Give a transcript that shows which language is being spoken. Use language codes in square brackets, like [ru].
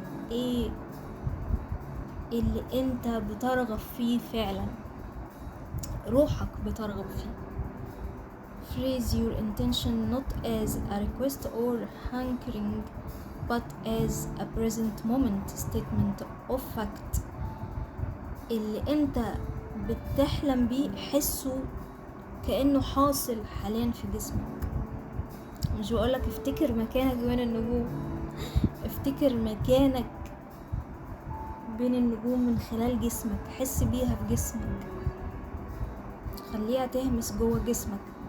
[ar] ايه اللي انت بترغب فيه فعلا، روحك بترغب فيه. [en] Phrase your intention not as a request or hankering but as a present moment statement of fact. [ar] اللي انت بتحلم بيه حسه كأنه حاصل حاليا في جسمك. مش بقولك افتكر مكانك بين النجوم، افتكر مكانك بين النجوم من خلال جسمك، حس بيها في جسمك، خليها تهمس جوه جسمك.